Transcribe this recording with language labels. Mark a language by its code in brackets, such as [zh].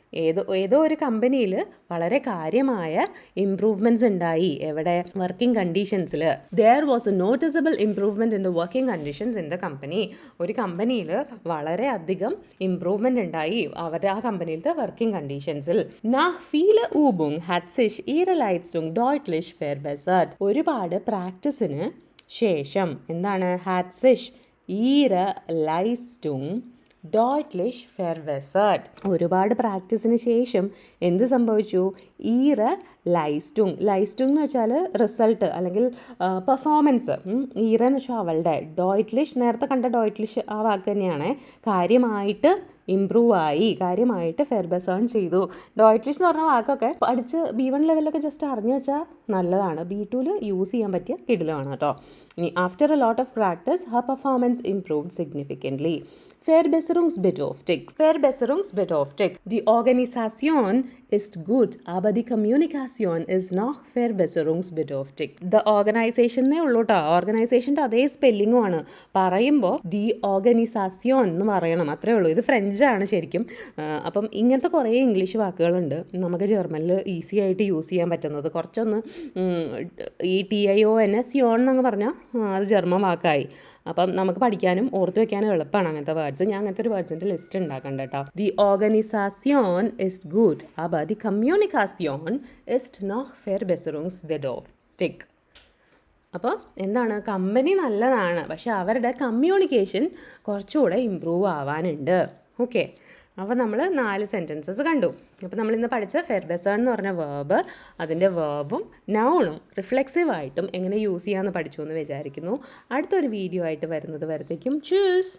[ml] ഏതോ ഒരു കമ്പനിയിൽ വളരെ കാര്യമായ ഇംപ്രൂവ്മെൻറ്റ്സ് ഉണ്ടായി. എവിടെ? [en] Working കണ്ടീഷൻസിൽ. There was a noticeable improvement in the working conditions in the company. [ml] ഒരു കമ്പനിയിൽ വളരെ അധികം ഇംപ്രൂവ്മെൻ്റ് ഉണ്ടായി അവരുടെ ആ കമ്പനിയിലത്തെ working കണ്ടീഷൻസിൽ. [de] nach viele Übung hat sich ihre Leistung deutlich verbessert. [ml] ഒരുപാട് പ്രാക്ടീസിന് ശേഷം എന്താണ്? [de] hat sich ihre Leistung deutlich verbessert. [ml] ഒരുപാട് പ്രാക്ടീസിന് ശേഷം എന്ത് സംഭവിച്ചു? ഈറ ലൈസ്റ്റുങ് എന്ന് വെച്ചാൽ റിസൾട്ട് അല്ലെങ്കിൽ പെർഫോമൻസ്. ഈറ എന്ന് വെച്ചാൽ അവളുടെ. ഡോയ്റ്റ്ലിഷ് നേരത്തെ കണ്ട ഡോയ്റ്റ്ലിഷ് ആ വാക്ക് തന്നെയാണ്. കാര്യമായിട്ട് ഇമ്പ്രൂവ് ആയി, കാര്യമായിട്ട് ഫെർബെസേൺ ചെയ്തു. ഡോയ്റ്റ്ലിഷ് എന്ന് പറഞ്ഞ വാക്കൊക്കെ പഠിച്ച് B1 ലെവലിലൊക്കെ ജസ്റ്റ് അറിഞ്ഞു വെച്ചാൽ നല്ലതാണ്. [en] B2 [ml] യൂസ് ചെയ്യാൻ പറ്റിയ കിടിലമാണ് കേട്ടോ. ഇനി [en] After a lot of practice her performance improved significantly. [de] Verbesserungsbedürftig. Die Organisation ist gut, aber die Kommunikation Organisation ist noch Verbesserungsbedürftig. [ml] The Organisation എന്നേ ഉള്ളൂ കേട്ടോ. ഓർഗനൈസേഷൻ്റെ അതേ സ്പെല്ലിങ്ങുമാണ്. പറയുമ്പോൾ ഡി ഓർഗനൈസാസിയോൺ എന്ന് പറയണം, അത്രേ ഉള്ളൂ. ഇത് ഫ്രഞ്ചാണ് ശരിക്കും. അപ്പം ഇങ്ങനത്തെ കുറേ ഇംഗ്ലീഷ് വാക്കുകളുണ്ട് നമുക്ക് ജർമ്മനിൽ ഈസി ആയിട്ട് യൂസ് ചെയ്യാൻ പറ്റുന്നത്. കുറച്ചൊന്ന് ഈ TION എന്നങ്ങ് പറഞ്ഞാൽ അത് ജർമ്മൻ വാക്കായി. അപ്പം നമുക്ക് പഠിക്കാനും ഓർത്ത് വെക്കാനും എളുപ്പമാണ് അങ്ങനത്തെ വേർഡ്സ്. ഞാൻ അങ്ങനത്തെ ഒരു വേർഡ്സിൻ്റെ ലിസ്റ്റ് ഉണ്ടാക്കണ്ട കേട്ടോ. [de] ദി ഓർഗനൈസാസിയോൺ ഇസ്റ്റ് ഗുഡ്, aber die Kommunikation ist noch verbesserungsbedürftig. [ml] അപ്പോൾ എന്താണ്, കമ്പനി നല്ലതാണ്, പക്ഷെ അവരുടെ കമ്മ്യൂണിക്കേഷൻ കുറച്ചുകൂടെ ഇമ്പ്രൂവ് ആവാനുണ്ട്. ഓക്കെ, അപ്പോൾ നമ്മൾ 4 സെൻറ്റൻസസ് കണ്ടു. അപ്പോൾ നമ്മളിന്ന് പഠിച്ച ഫെർബെസർ എന്ന് പറഞ്ഞ വേർബ്, അതിൻ്റെ വേർബും നൗണും റിഫ്ലെക്സീവായിട്ടും എങ്ങനെ യൂസ് ചെയ്യാമെന്ന് പഠിച്ചു എന്ന് വിചാരിക്കുന്നു. അടുത്തൊരു വീഡിയോ ആയിട്ട് വരുന്നത് വരത്തേക്കും ചൂസ്.